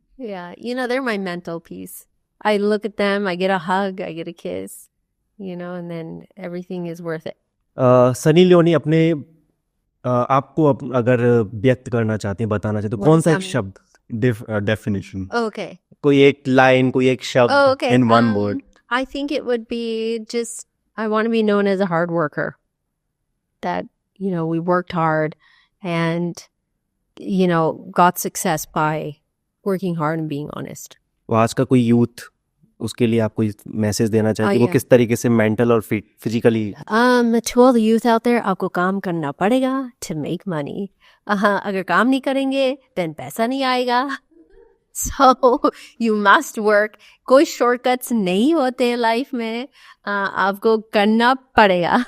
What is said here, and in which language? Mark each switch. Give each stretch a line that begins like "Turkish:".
English: yeah, you know, they're my mental peace. I look at them, I get a hug, I get a kiss, you know, and then everything is worth it.
Hindi: Sunny Leone अपने आपको अगर व्यक्त करना चाहती हैं, बताना चाहते हैं, तो कौन सा एक शब्द? डेफिनेशन?
English: Okay.
Hindi: कोई एक लाइन, कोई एक शब्द?
English: Oh, okay. In one word. I think it would be just, I want to be known as a hard worker. That, you know, we worked hard and, you know, got success by working hard and being honest.
Hindi: वो आज का कोई youth, उसके लिए आप कोई message देना चाहते हैं? वो
English: yeah.
Hindi: किस तरीके से मेंटल और physically?
English: To all the youth out there,
Hindi: आपको काम करना पड़ेगा
English: to make money.
Hindi: अगर काम नहीं करेंगे, then पैसा नहीं आएगा.
English: So you must work.
Hindi: कोई shortcuts नहीं होते लाइफ में, आपको करना पड़ेगा.